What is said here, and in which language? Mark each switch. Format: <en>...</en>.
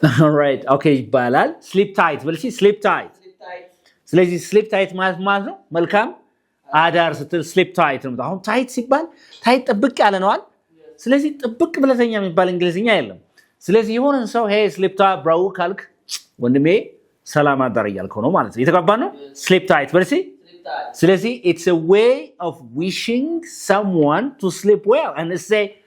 <en>All right, okay</en> <am>ይባላል።</am> <en>sleep tight</en> <am>በልሲ</am> <en>sleep tight.</en> <am>ስለዚህ sleep tight ማለት ነው መልካም አዳር ስትል sleep tight ነው። አሁን tight ሲባል tight ጥብቅ ያለ ነው አይደል? ስለዚህ ጥብቅ ብለተኛ የሚባል እንግሊዝኛ የለም። ስለዚህ የሆነን ሰው</am> <en>hey sleep tight bro</en> <am>ካልክ ወንድሜ ሰላም አዳር እያልከው ነው ማለት ነው። የተጋባን ነው። sleep tight በልሲ ስለዚህ</am> <en>it's a way of wishing someone to sleep well and say</en>